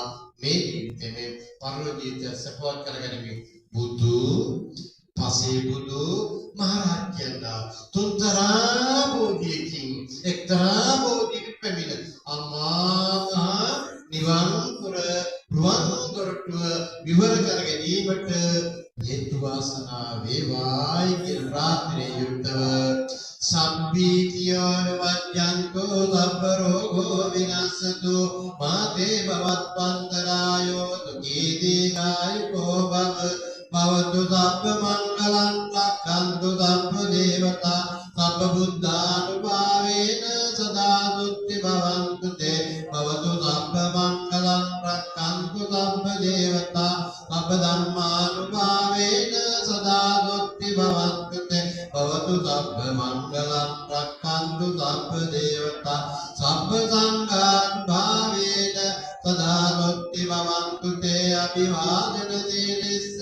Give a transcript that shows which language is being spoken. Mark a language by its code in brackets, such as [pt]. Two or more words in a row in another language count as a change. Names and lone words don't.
[si] මේ ජීවිතේ මේ පරලෝක ජීවිතය සපවත් කරගනිමින් බුදු පසේ බුදු මහරජාණන් තුන්තරා බෝධියකින් එක්තරා බෝධියක පැමිණ අම්මා නිවන් පුර රුවන් දොරටුව විවර කර ගැනීමට හේතු වාසනා වේවායි කියන ප්‍රාර්ථනාවෙන් යුක්තව [pi] සම්පීතියෝ වජ්ජන්තෝ ලබ්බරෝගෝ විනස්සතු මාතේ භවත්පන්තරායෝ දුකී දීඝායුකෝ භවතු සබ්බ මංගලං රක්ඛන්තු සබ්බ දේවතා සබ්බ බුද්ධානුභාවේන සදා සුත්ති භවන්තු තේ භවතු සබ්බ මංගලං රක්ඛන්තු සබ්බ දේවතා සබ්බ ධම්මානුභාවේන සදා සුත්ති භවන්තු තේ භවතු සබ්බ මංගලං රක්ඛන්තු සබ්බ දේවතා සබ්බ සංඝානුභාවේන සදා සුත්ති භවන්තු තේ අභිවාදන සීලේ